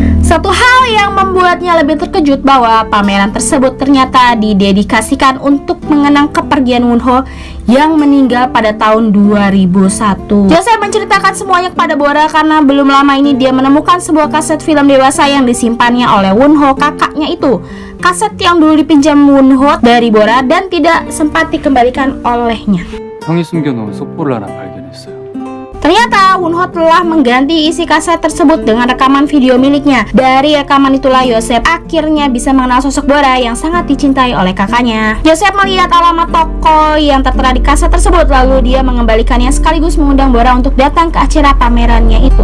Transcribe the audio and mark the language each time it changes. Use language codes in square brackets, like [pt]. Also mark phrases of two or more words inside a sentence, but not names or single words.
[id] Satu hal yang membuatnya lebih terkejut bahwa pameran tersebut ternyata didedikasikan untuk mengenang kepergian Wonho yang meninggal pada tahun 2001. Joseph menceritakan semuanya kepada Bora karena belum lama ini dia menemukan sebuah kaset film dewasa yang disimpannya oleh Wonho, kakaknya itu. Kaset yang dulu dipinjam Wonho dari Bora dan tidak sempat dikembalikan olehnya. [ko] 형이 숨겨놓은 속보를 하나 발견했어요. [id] Ternyata Wonho telah mengganti isi kaset tersebut dengan rekaman video miliknya. Dari rekaman itulah Joseph akhirnya bisa mengenal sosok Bora yang sangat dicintai oleh kakaknya. Joseph melihat alamat toko yang tertera di kaset tersebut, lalu dia mengembalikannya sekaligus mengundang Bora untuk datang ke acara pamerannya itu.